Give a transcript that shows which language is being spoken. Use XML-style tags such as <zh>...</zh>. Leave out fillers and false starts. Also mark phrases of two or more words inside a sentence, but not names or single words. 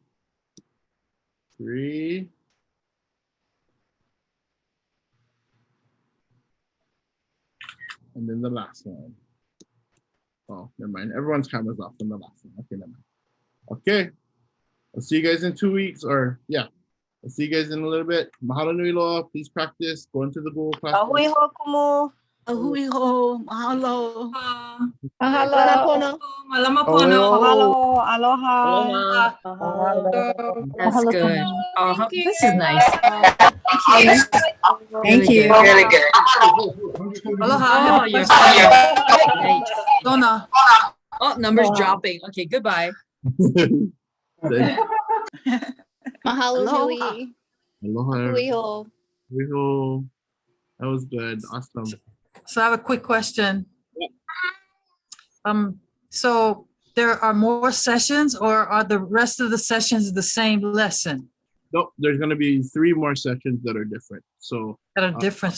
<en>3. And then the last one. Oh, never mind. Everyone's camera's off on the last one. Okay, never mind. Okay. I'll see you guys in 2 weeks, or yeah. I'll see you guys in a little bit.</en> <haw>Mahalo nui loa.</haw> <en>Please practice. Go into the Google Classroom.</en> <haw>Ahui ho kumu. Ahui ho, mahalo. Mahalo. Malama pono. Mahalo. Aloha.</haw> <en>That's good. Thank you. This is nice. Thank you. Really good. Aloha. Oh, you're Donna. Oh, numbers dropping. Okay, goodbye.</en> <haw>Mahalo Aloha. nui. Aloha. Aloha. Aloha.</haw> <en>That was good. Awesome. So I have a quick question. So there are more sessions, or are the rest of the sessions the same lesson? Nope, there's going to be 3 more sessions that are different. So That are different.</en>